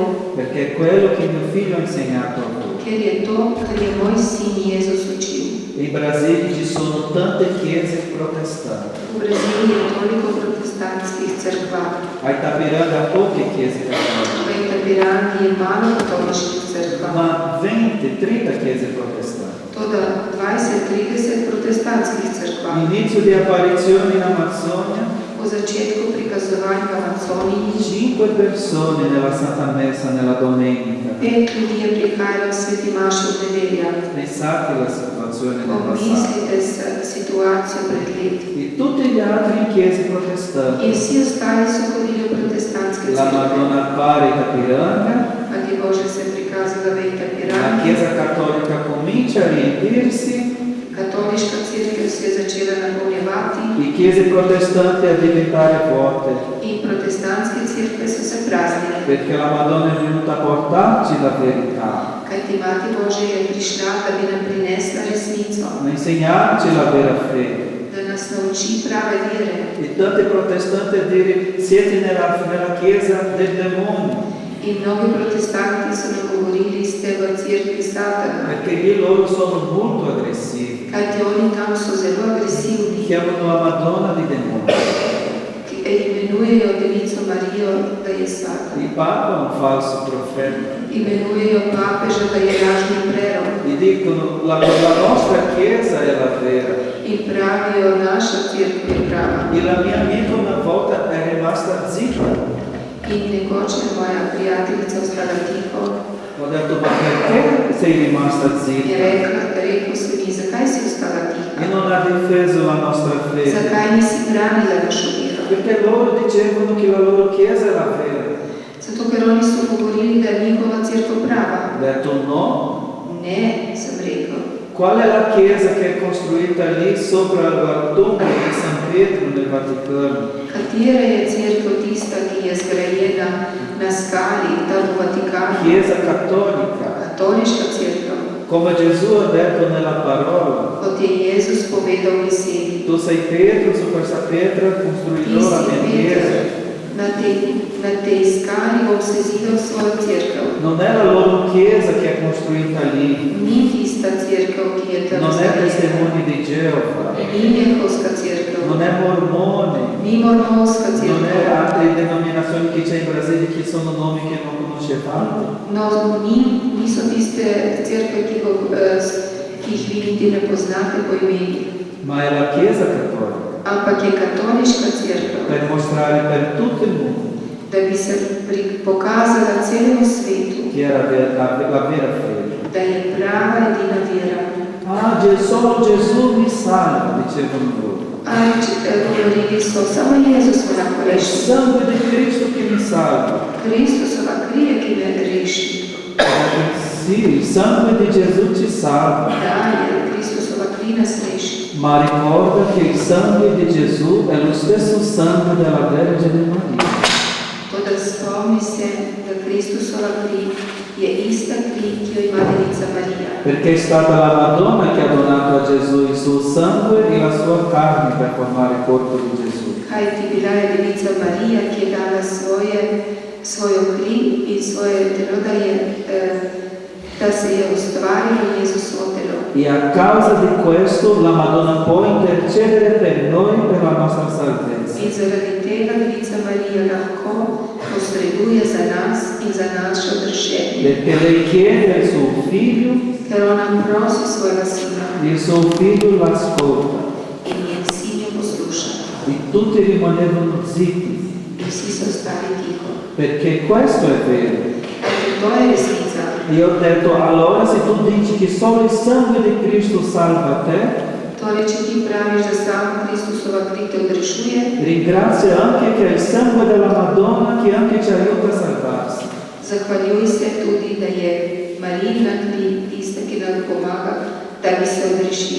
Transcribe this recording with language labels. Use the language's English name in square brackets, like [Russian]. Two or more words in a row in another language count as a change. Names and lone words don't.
[Italian] Perché è quello che mio figlio ha insegnato a tutti. [Slovenian] Ker je to, kar je moj sin Jezus učil. [Italian] In Brasile ci sono tante chiese protestanti. [Slovenian] V Braziliji je toliko protestantskih crkva. [Italian] A Itapiranga poche chiese cattoliche. [Slovenian] V Itapirangi je malo katoliških crkva. [Italian] Ma 20-30 chiese protestanti. [Slovenian] Toda 20-30 protestantskih crkva. [Italian] Inizio di apparizione in Amazzonia. [Slovenian] Po začetku prikazovanj v Amazoniji [Italian] 5 persone nella Santa Messa nella domenica. [Slovenian] 5 ljudi je prihajalo v sveti maši v nedelja. [Italian] Pensate alla situazione del passato. [Slovenian] Pomislite situacijo pred leti. [Italian] E tutti gli altri in chiese [Slovenian] In [Italian] protestanti. [Slovenian] vsi ostali so hodili v protestantske [Italian] La [Slovenian] crkve. [Italian] Madonna appare in Itapiranga. [Slovenian] Mati Božja se je prikazala v [Italian] La [Slovenian] Itapirangi. [Italian] Chiesa Cattolica comincia a riempirsi. [Slovenian] Katoliška cerkev se je začela napolnjevati [Italian] Le chiese protestanti a diventare vuote. [Slovenian] in protestantske cerkve so se praznile. [Italian] Perché la Madonna è venuta a portarci la verità. [Slovenian] Kajti Mati Božja je prišla, da bi nam prinesla resnico, [Italian] A insegnarci la vera fede. [Slovenian] da nas nauči prave vere. [Italian] E tanti protestanti a dire siete nella chiesa del demonio. [Slovenian] In mnogi protestanti so nam govorili, ste v cerkvi Satana, [Italian] Perché lì loro sono molto aggressivi. [Slovenian] kajti oni tam so zelo agresivni, [Italian] Chiamano la Madonna di demonio. [Slovenian] ki imenujejo Devico Marijo, da je Satan. [Italian] Il Papa è un falso profeta. [Slovenian] Imenujejo papeža, da je lažni prerok. [Italian] E dicono la nostra chiesa è la vera. [Slovenian] In pravijo, naša cerkev je prava. [Italian] E la mia amica una volta è rimasta zitta. [Slovenian] In nekoč je moja prijateljica ostala tiho, [Italian] Ho detto ma perché sei rimasta [Slovenian] je [Italian] zitta? [Slovenian] rekel se mi, zakaj si ostala tiha? [Italian] E non ha difeso la nostra fede. [Slovenian] Zakaj nisi branila našo vero? [Italian] Perché loro dicevano che la loro chiesa è la vera. [Slovenian] Zato, ker oni so govorili, da je njihova cerkev prava. [Italian] Ho detto no. [Slovenian] Ne, sem rekel. [Italian] Qual è la chiesa che è costruita lì sopra la tomba di San Pietro nel Vaticano? [Slovenian] Katera je cerkev tista, ki je zgrajena na skali tam v Vatikanu? [Italian] Chiesa cattolica. [Slovenian] Katoliška cerkev. [Italian] Come Gesù ha detto nella parola. [Slovenian] Kot je Jezus povedal v besedi. [Italian] Tu sei Pietro, su questa pietra [Slovenian] Ti [Italian] costruirò la [Slovenian] si [Italian] mia [Slovenian] Peter, [Italian] chiesa. [Slovenian] na tej skali bom sezidal svojo cerkev. [Italian] Non è la loro chiesa che è costruita lì. [Slovenian] Ni tista cerkev, ki je tam [Italian] Non è [Slovenian] zgrajena. [Italian] testimoni di Geova. [Slovenian] Ni njehovska cerkev. [Italian] Non è mormone. [Slovenian] Ni mormonska [Italian] Non è [Slovenian] cerkev. [Italian] altre denominazioni che c'è in Brasile che sono nomi che non conoscevate. [Slovenian] No, niso tiste cerkve, ki jih vi niti ne poznate po imeni. [Italian] Ma è la Chiesa cattolica. [Slovenian] Ampak je katoliška cerkev, [Italian] Per mostrare per tutto il mondo [Slovenian] da bi se pokazala celemu svetu, [Italian] che era la vera fede. [Slovenian] da je prava edina vera. [Italian] Ah, solo Gesù mi salva, dicevano loro. [Slovenian] Govorili so, samo Jezus me lahko [Italian] È il [Slovenian] reši. [Italian] sangue di Cristo che mi salva. [Slovenian] Kristusova krije, ki me reši. [Italian] Sì, il sangue di Gesù ci salva. [Slovenian] Da, je Kristusova krij nas reši. [Italian] Ma ricorda che il sangue di Gesù è lo stesso sangue della Vergine Maria. [Slovenian] Toda spomni se, da Kristusova krij je ista krij, ki jo ima Devica Marija. [Italian] Perché è stata la Madonna che ha donato a Gesù il suo sangue e la sua carne per formare il corpo di Gesù. [Slovenian] Kajti bila je Devica Marija, ki je dala svojo kri in svoje telo, da se je ustvarilo Jezusovo telo. [Italian] E a causa di questo la Madonna può intercedere per noi per la nostra salvezza. [Slovenian] In zaradi tega Devica Marija lahko posreduje za nas in za naše odrešenje. [Italian] Perché lei chiede al suo figlio, [Slovenian] Ker ona prosi svojega sina [Italian] il suo figlio l'ascolta. [Slovenian] in njen sin jo posluša. [Italian] E tutti rimanevano zitti, [Slovenian] In vsi so ostali tiho. [Italian] perché questo è vero. [Slovenian] Kajti to je resnica. [Italian] E io ho detto, allora se tu dici che solo il sangue di Cristo salva te, [Slovenian] Torej, če ti praviš, da samo Kristusova kri te odrešuje, [Italian] ringrazia anche che è il sangue della Madonna che anche ci aiuta a salvarsi. [Slovenian] zahvaljuj se tudi, da je Marijina kri tista, ki nam pomaga, da bi se odrešili.